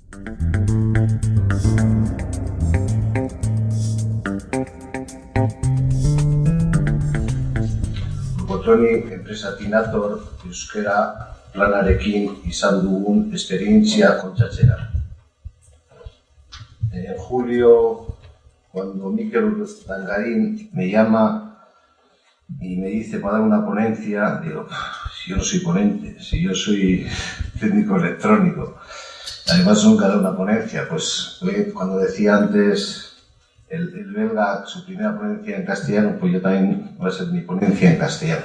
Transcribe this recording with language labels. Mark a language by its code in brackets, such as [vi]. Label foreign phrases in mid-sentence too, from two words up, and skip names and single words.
[eu] Urkotroni enpresa Tinator euskera planarekin izan dugun esperientzia kontatzera. [es] En julio, cuando Mikel Urdangarin me llama y me dice para dar una ponencia, digo, si yo no soy ponente, si yo soy técnico electrónico, además nunca da una ponencia, pues cuando decía antes el belga su primera ponencia en castellano, pues yo también voy a ser mi ponencia en castellano.